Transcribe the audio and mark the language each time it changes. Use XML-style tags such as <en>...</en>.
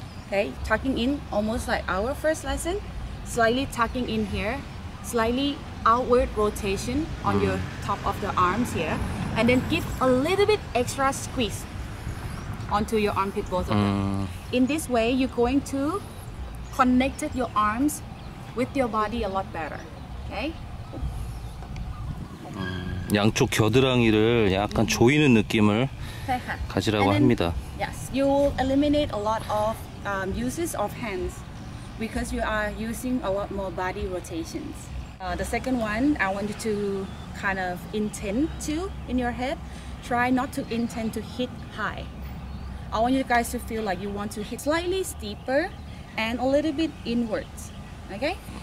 <en>Okay, tucking in almost like our first lesson, slightly tucking in here, slightly outward rotation on your top of the arms here, and then give a little bit extra squeeze onto your armpit, both of them. In this way, you're going to connect your arms with your body a lot better. Okay?</en> <ko>양쪽 겨드랑이를 약간 조이는 느낌을 가지라고 합니다.</ko> <en>Yes, you will eliminate a lot of uses of hands because you are using a lot more body rotations. The second one, I want you to kind of intend to, in your head, try not to intend to hit high. I want you guys to feel like you want to hit slightly steeper and a little bit inwards. Okay?</en>